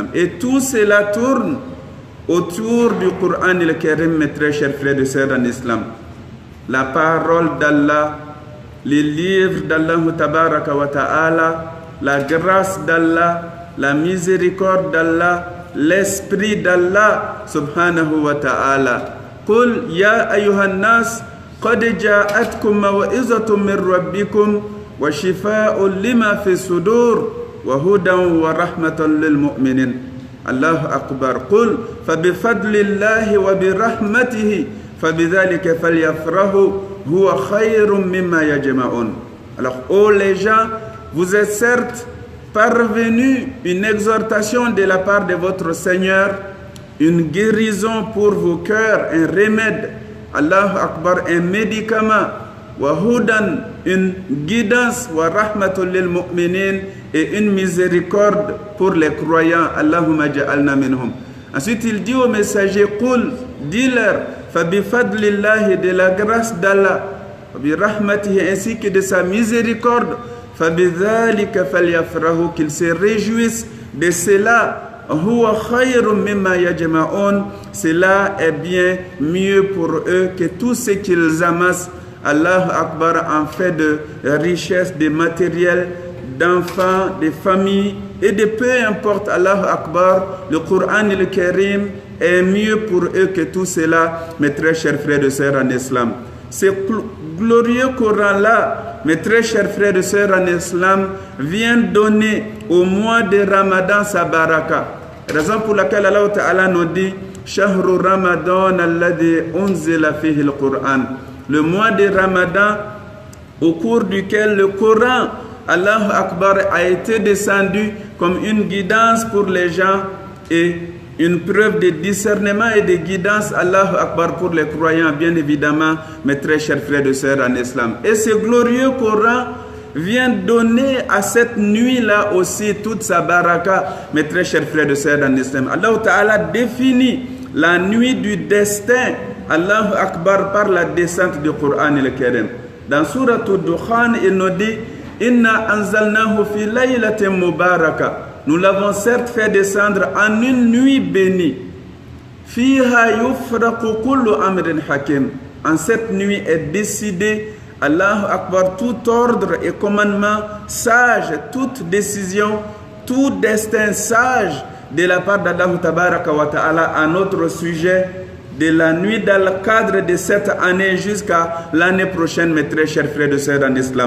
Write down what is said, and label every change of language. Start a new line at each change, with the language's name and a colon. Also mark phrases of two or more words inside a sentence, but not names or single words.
French: Et tout cela tourne autour du Coran
Arabic: al-Karim,
French: mes très chers frères et sœurs en islam. La parole d'Allah, les livres d'Allah
Arabic: تبارك وتعالى,
French: la grâce d'Allah, la miséricorde d'Allah, l'esprit d'Allah
Arabic: سبحانه وتعالى. قل يا أيها الناس قد جاءتكم موعظة من ربكم وشفاء لما في الصدور وهدى ورحمة للمؤمنين. الله أكبر. قل فبفضل الله وبرحمته فبذلك فليفرحوا هو خير مما يجمعون.
French: Alors, oh les gens, vous êtes certes parvenus une exhortation de la part de votre Seigneur, une guérison pour vos cœurs, un remède,
Arabic: الله أكبر,
French: un médicament,
Arabic: وهدى,
French: une guidance,
Arabic: ورحمة للمؤمنين,
French: et une miséricorde pour les croyants.
Arabic: اللهم اجعلنا منهم.
French: Ensuite, il dit au messager, Qul, dis-leur,
Arabic: فبفضل الله,
French: de la grâce d'Allah,
Arabic: فبرحمته,
French: ainsi que de sa miséricorde,
Arabic: فبذلك فليفرحوا,
French: qu'ils se réjouissent de cela.
Arabic: هو خير مما يجمعون,
French: cela est bien mieux pour eux que tout ce qu'ils amassent.
Arabic: الله أكبر,
French: en fait de richesse, de matériel, d'enfants, de familles et de peu importe.
Arabic: الله أكبر,
French: le Coran et le Karim est mieux pour eux que tout cela, mes très chers frères et sœurs en islam. Ce glorieux Coran-là, mes très chers frères et sœurs en islam, vient donner au mois de Ramadan sa baraka. Raison pour laquelle
Arabic: الله تعالى
French: nous dit
Arabic: شهر رمضان الذي أنزل فيه القرآن.
French: Le mois de Ramadan au cours duquel le Coran,
Arabic: الله أكبر,
French: a été descendu comme une guidance pour les gens et une preuve de discernement et de guidance,
Arabic: الله أكبر,
French: pour les croyants, bien évidemment, mes très chers frères et sœurs en islam. Et ce glorieux Coran vient donner à cette nuit-là aussi toute sa baraka, mes très chers frères et sœurs en islam.
Arabic: الله تعالى
French: définit la nuit du destin,
Arabic: الله أكبر,
French: par la descente du Coran et le Karim. Dans Surah Ad-Dukhan, il nous dit
Arabic: إنا أنزلناه في ليلة مباركة.
French: Nous l'avons certes fait descendre en une nuit bénie.
Arabic: فيها يفرق كل أمر حكيم.
French: En cette nuit est décidé,
Arabic: الله أكبر,
French: tout ordre et commandement sage, toute décision, tout destin sage de la part d'Allah
Arabic: تبارك وتعالى
French: à notre sujet, de la nuit dans le cadre de cette année jusqu'à l'année prochaine, mes très chers frères et sœurs en islam.